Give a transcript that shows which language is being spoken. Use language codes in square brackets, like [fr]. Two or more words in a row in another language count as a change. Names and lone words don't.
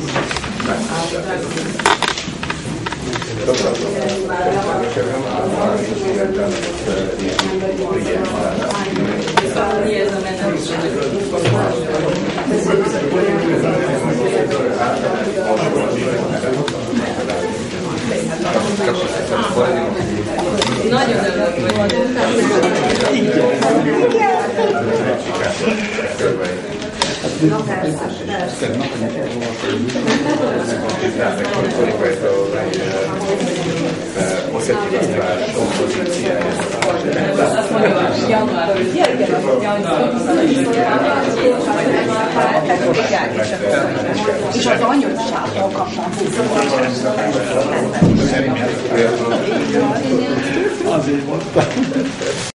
[bs] Dobro. Nije za mene Kako se poredimo? [hu] Nagyon örülök, hogy No persze, persze. [bs] Osjetila stvar, kompozicija. [hu] azt mondja, hogy január 5. És az anyósától kaptam 20 Azért mondtam.